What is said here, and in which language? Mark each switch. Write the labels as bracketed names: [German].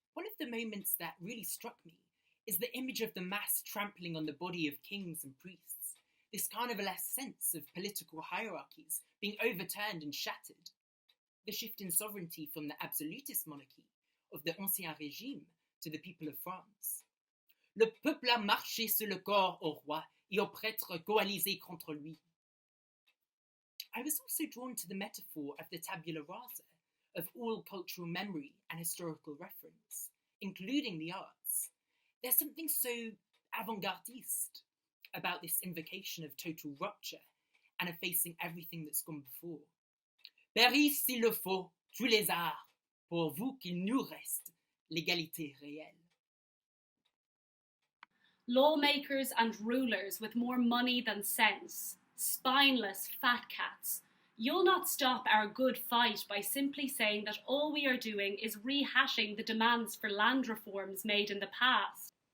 [English] One of the moments that really struck me is the image of the mass trampling on the body of kings and priests, this carnivalesque sense of political hierarchies being overturned and shattered, the shift in sovereignty from the absolutist monarchy of the Ancien Régime to the people of France. [French] Le peuple a marché sur le corps au roi et aux prêtres coalisés contre lui. [English] I was also drawn to the metaphor of the tabula rasa, of all cultural memory and historical reference, including the arts. There's something so avant-gardiste about this invocation of total rupture and effacing everything that's gone before. [French] Périssent s'il le faut tous les arts, pourvu qu'il nous reste l'égalité réelle. [English] Lawmakers and rulers with more money than sense, spineless fat cats, you'll not stop our good fight by simply saying that all we are doing is rehashing the demands for land reforms made in the past.